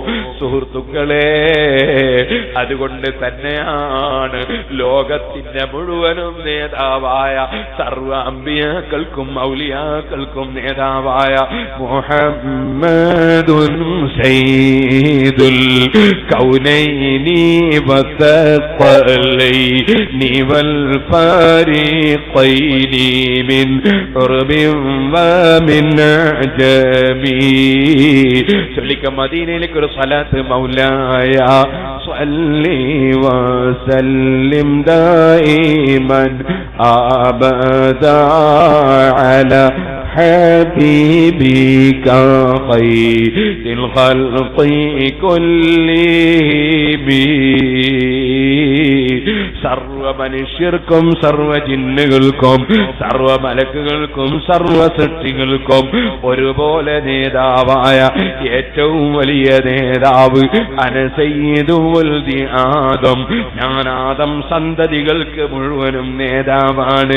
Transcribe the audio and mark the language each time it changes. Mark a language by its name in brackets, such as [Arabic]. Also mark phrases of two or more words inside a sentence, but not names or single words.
[Malayalam] സുഹൃത്തുക്കളെ, അതുകൊണ്ട് തന്നെയാണ് ലോകത്തിന്റെ മുഴുവനും നേതാവായ സർവ്വ അമ്പിയാക്കൾക്കും ഔലിയാക്കൾക്കും നേതാവായ [Arabic] محمد سيد الكونين والثقلين والفريقين من عرب ومن عجم. [Malayalam] ചൊല്ലിക്ക മദീനയിലേക്ക് ഒരു സ്വലാത്ത്. [Arabic] مولاي صل وسلم دائما أبدا على حبيبك خير الخلق كلهم. [Malayalam] സർവ മനുഷ്യർക്കും സർവ ജിന്നുകൾക്കും സർവ മലക്കുകൾക്കും സർവ സൃഷ്ടികൾക്കും ഒരുപോലെ നേതാവായ ഏറ്റവും വലിയ നേതാവ് [Arabic] أنا سيد ولد آدم, [Malayalam] ഞാൻ ആദം സന്തതികൾക്ക് മുഴുവനും നേതാവാണ്.